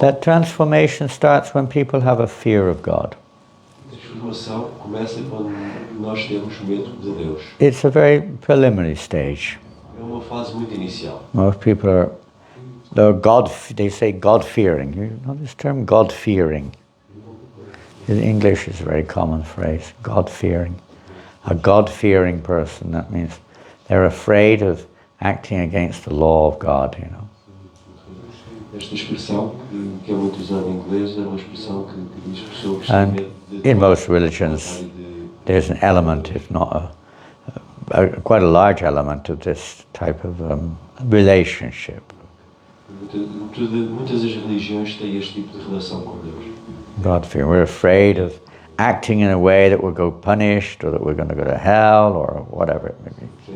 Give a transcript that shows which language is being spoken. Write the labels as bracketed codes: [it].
[en] That transformation starts when people have a fear of God. [pt] A transformação começa quando nós temos medo de Deus. [en] It's a very preliminary stage. [pt] É uma fase muito inicial. [en] Most people they say God-fearing. You know this term, God-fearing? In English is a very common phrase, God-fearing. A God-fearing person, that means they're afraid of acting against the law of God, [pt] Esta expressão, que é muito usada em inglês, é uma expressão que diz pessoas que têm [en] And [pt] medo de... [en] in most religions, there's an element, if not quite a large element of this type of relationship. [pt] Muitas das religiões têm este tipo de relação com Deus. [en] God fear. We're afraid of acting in a way that we'll go punished or that we're going to go to hell or whatever it may be.